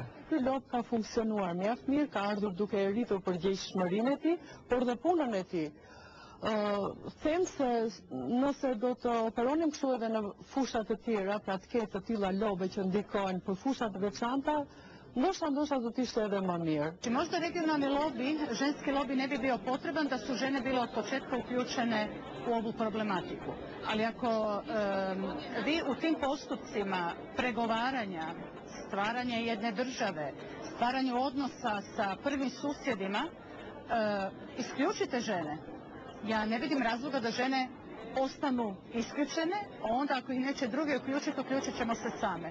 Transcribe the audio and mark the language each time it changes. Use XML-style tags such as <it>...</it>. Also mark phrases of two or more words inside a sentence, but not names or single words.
<sq>Ky lob ka funksionuar mjaft mirë, ka ardhur duke e rritur përgjegjësinë e tij, por dhe punën e tij. Them se nëse do të operonim kështu edhe në fusha të tjera, pra të ketë të tilla lobe që ndikojnë për fusha të veçanta, ndoshta do të ishte edhe më mirë.</sq> <hr>Možda regionalni lobby, ženski lobby ne bi bio potreban da su žene bile od početka uključene u ovu problematiku. Ali ako vi u tim postupcima pregovaranja, stvaranja jedne države, stvaranju odnosa sa prvim susjedima, isključite žene, ja ne vidim razloga da žene ostanu isključene, a onda ako ih neće drugi uključiti, uključit ćemo se same.</hr>